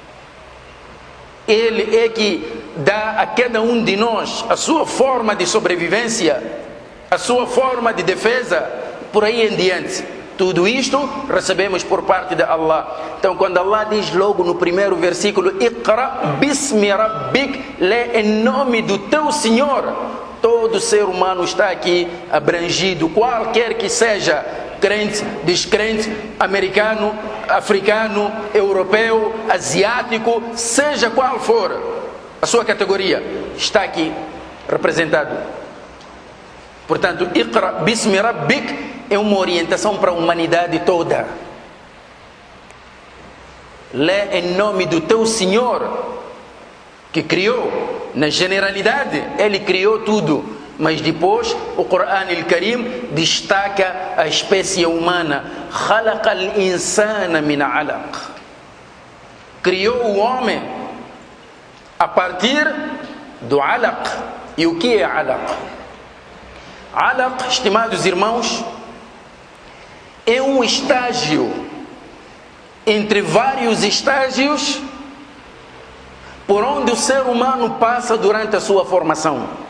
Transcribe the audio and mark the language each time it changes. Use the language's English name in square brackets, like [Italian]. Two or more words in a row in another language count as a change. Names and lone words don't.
[Portuguese] Ele é que dá a cada um de nós a sua forma de sobrevivência, a sua forma de defesa, por aí em diante. Tudo isto recebemos por parte de Allah. Então quando Allah diz logo no primeiro versículo, [Arabic] اقرأ باسم ربك, [Portuguese] lê em nome do teu Senhor, todo ser humano está aqui abrangido, qualquer que seja, crente, descrente, americano, africano, europeu, asiático, seja qual for a sua categoria, está aqui representado. Portanto, [Arabic] اقرأ باسم ربك [Portuguese] é uma orientação para a humanidade toda. Lê em nome do teu Senhor, que criou, na generalidade, Ele criou tudo, mas depois o Corão al-Karim destaca a espécie humana. [Arabic] خلق الإنسان من علق. [Portuguese] Criou o homem a partir do alaq. E o que é alaq? Alaq, estimados irmãos, é um estágio entre vários estágios por onde o ser humano passa durante a sua formação.